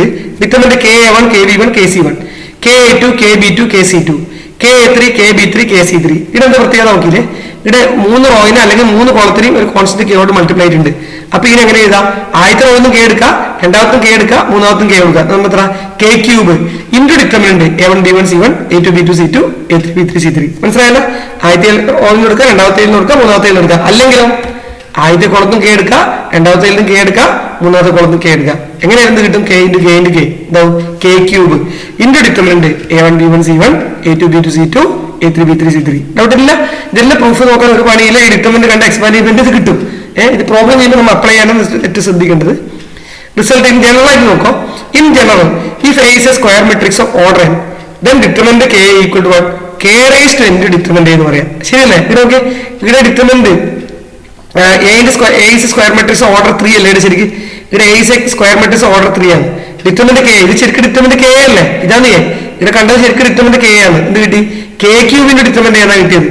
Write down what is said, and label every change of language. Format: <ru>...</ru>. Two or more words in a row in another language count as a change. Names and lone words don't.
<ml>ഡിറ്റർമിനന്റ് k1 kb1 kc1 k2 kb2 kc2 k3 kb3 kc3. ഇതെന്താ പ്രത്യേകത നോക്കിയില്ലേ? ഇവിടെ 3 റോയിനെ അല്ലെങ്കിൽ 3 കോളത്തിനെയും ഒരു കോൺസ്റ്റന്റ് k കൊണ്ട് മൾട്ടിപ്ലൈ ആയിട്ടുണ്ട്. അപ്പൊ ഇതിനെ എങ്ങനെ എഴുതാം? ആദ്യത്തെ റോയിന്നും k എടുക്കുക, രണ്ടാമത്തും k എടുക്കുക, മൂന്നാമത്തും k എടുക്കുക. നമ്മൾ എത്ര?</ml> <en>k cube into determinant</en> <ml>a1 b1 c1 a2 b2 c2 a3 b3 c3. മനസ്സിലായല്ലോ? ആദ്യത്തെ റോയിൽ എടുക്കുക, രണ്ടാമത്തെ എടുക്കുക, മൂന്നാമത്തെ എടുക്കുക. അല്ലെങ്കിലോ ആദ്യത്തെ കോളത്തും k എടുക്കുക, രണ്ടാമത്തെ k എടുക്കുക, മൂന്നാമത്തെ കോളത്തും k എടുക്കുക. എങ്ങനെ എന്ത് കിട്ടും?</ml> <en>k into k into k</en> <ml>ഇതാവും</ml> <en>k cube into determinant</en> <ml>a1 b1 c1 a2 b2 c2 a3 b3 c3. ഡൗട്ടില്ല? ഇതെല്ലാം പ്രൂഫ് നോക്കാൻ ഒരു പണിയില്ല. ഈ ഡിറ്റർമിനന്റ് കണ്ട എക്സ്പാൻഡ് ഇത് കിട്ടും. ഇത് പ്രോബ്ലം ചെയ്യുമ്പോൾ നമ്മൾ അപ്ലൈ ചെയ്യാനാണ് ഏറ്റവും ശ്രദ്ധിക്കേണ്ടത്.</ml> <en>result in general</en> <ml>ആയിട്ട് നോക്കാം.</ml> <en>in general if A is a square matrix of order n, then determinant k equal to what? k raised to n determinant</en> <ml>എന്ന് പറയാം. ശരിയല്ലേ? ഇത് നോക്കി, ഇവിടെ</ml> <en>determinant A is square matrix order 3</en> <ml>അല്ലേ? ശരിക്കും ഇവിടെ</ml> <en>A is square matrix order 3</en> <ml>ആണ്. ഡിറ്റർമിനന്റ് k, ഇത് ശരിക്കും ഡിറ്റർമിനന്റ് k അല്ലേ? ഇതാണ് a. ഇവിടെ കണ്ടത് ശരിക്കും ഡിറ്റർമിനന്റ് k ആണ്. എന്ത് കിട്ടി? k ക്യൂബിന്റെ ഡിറ്റർമിനന്റ് ആണ് കിട്ടിയത്.</ml>